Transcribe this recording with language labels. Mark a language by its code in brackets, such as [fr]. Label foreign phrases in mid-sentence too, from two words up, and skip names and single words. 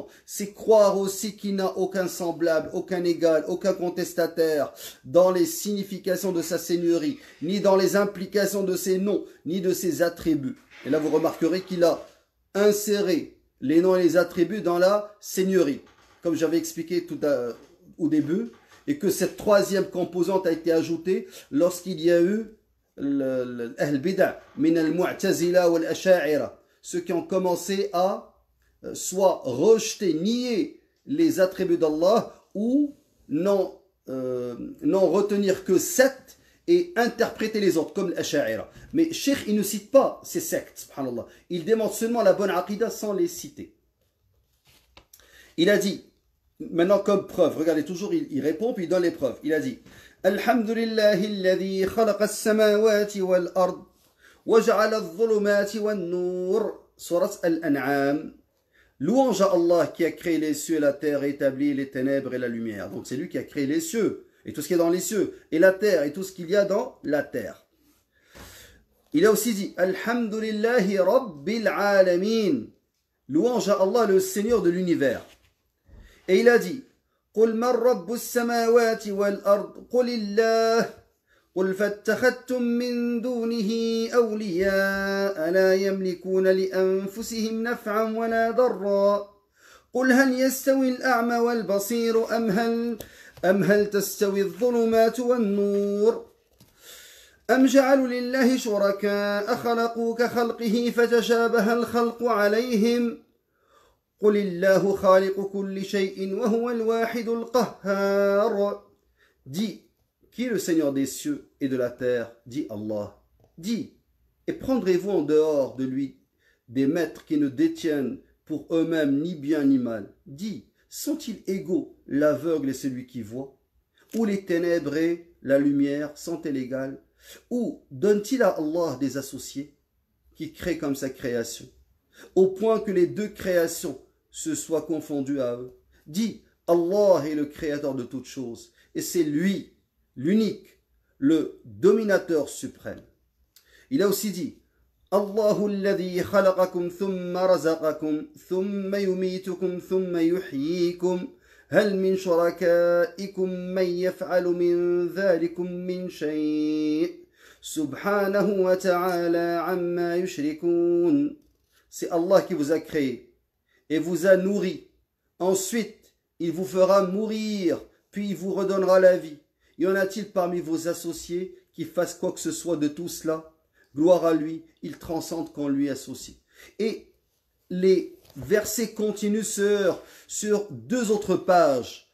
[fr] C'est croire aussi qu'il n'a aucun semblable, aucun égal, aucun contestataire dans les significations de sa seigneurie, ni dans les implications de ses noms, ni de ses attributs. Et là, vous remarquerez qu'il a inséré les noms et les attributs dans la seigneurie, comme j'avais expliqué au début, et que cette troisième composante a été ajoutée lorsqu'il y a eu [ar] البدعة من المعتزلة والأشاعرة, [fr] ceux qui ont commencé à soit rejeter, nier les attributs d'Allah ou non retenir que 7 et interpréter les autres comme l'asha'ira. Mais Cheikh, il ne cite pas ces sectes, subhanallah. Il démontre seulement la bonne aqidah sans les citer. Il a dit, maintenant comme preuve, regardez toujours, il répond puis il donne les preuves. Il a dit [ar] الحمد لله الذي خلق السماوات والأرض وجعل الظلمات والنور. Surat Al-An'am. [fr] Louange à Allah qui a créé les cieux et la terre, établi les ténèbres et la lumière. Donc c'est lui qui a créé les cieux et tout ce qui est dans les cieux, et la terre et tout ce qu'il y a dans la terre. Il a aussi dit [ar] الحمد لله رب العالمين. [fr] Louange à Allah, le Seigneur de l'univers. Et il a dit [ar] قل من رب السماوات والأرض قل الله قل فاتخذتم من دونه أولياء لا يملكون لأنفسهم نفعا ولا ضرا قل هل يستوي الأعمى والبصير أم هل تستوي الظلمات والنور أم جعلوا لله شركاء خلقوا كخلقه فتشابه الخلق عليهم قل الله خالق كل شيء وهو الواحد القهار. [fr] Dis, qui est le Seigneur des cieux et de la terre? Dit Allah. Dis, et prendrez-vous en dehors de lui des maîtres qui ne détiennent pour eux-mêmes ni bien ni mal? Dis, sont-ils égaux l'aveugle et celui qui voit? Ou les ténèbres et la lumière sont-elles égales? Ou donne-t-il à Allah des associés qui créent comme sa création, au point que les deux créations se soient confondues à eux? Dis, Allah est le créateur de toutes choses, et c'est lui, l'unique, le dominateur suprême. Il a aussi dit, [ar] الله الذي خلقكم ثم رزقكم ثم يميتكم ثم يحييكم هل من شركائكم من يفعل من ذلكم من شيء سبحانه وتعالى عما يشركون. [fr] C'est Allah qui vous a créé et vous a nourri. Ensuite, il vous fera mourir, puis il vous redonnera la vie. Y en a-t-il parmi vos associés qui fassent quoi que ce soit de tout cela? Gloire à lui, il transcende qu'on lui associe. Et les versets continuent sur deux autres pages.